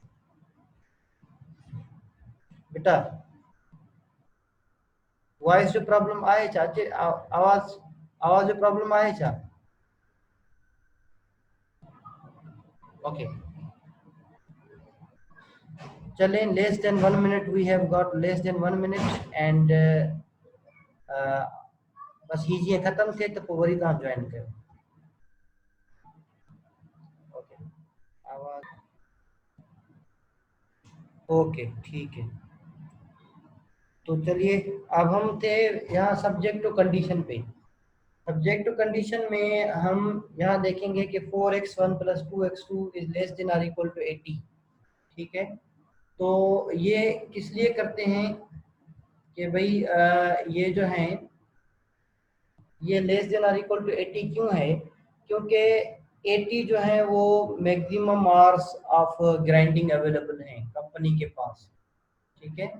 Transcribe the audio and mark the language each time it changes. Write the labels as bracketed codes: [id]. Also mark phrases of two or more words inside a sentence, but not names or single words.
[sd] बेटा वॉइस जो प्रॉब्लम आए चाचे, आवाज आवाज जो प्रॉब्लम आए चा, ओके चलें। [en] less than 1 minute, we have got less than 1 minute and [sd] बस हीजिए खत्म थे तो पोइ वरी तव्हां ज्वाइन कयो। [ur] اوکے آواز اوکے ٹھیک ہے. تو چلیے اب ہم تھے یہاں [en] subject to condition [ur] پہ. [en] subject to condition [ur] میں ہم یہاں دیکھیں گے کہ [en] 4x1 plus 2x2 is less than or equal to 80, [ur] ٹھیک ہے. تو یہ کس لیے کرتے ہیں کہ بھائی یہ جو ہیں یہ [en] less than [ur] اور [en] equal to [ur] 80 کیوں ہے، کیونکہ 80 جو ہے وہ [en] maximum hours of grinding available [ur] ہیں کمپنی کے پاس، ٹھیک ہے.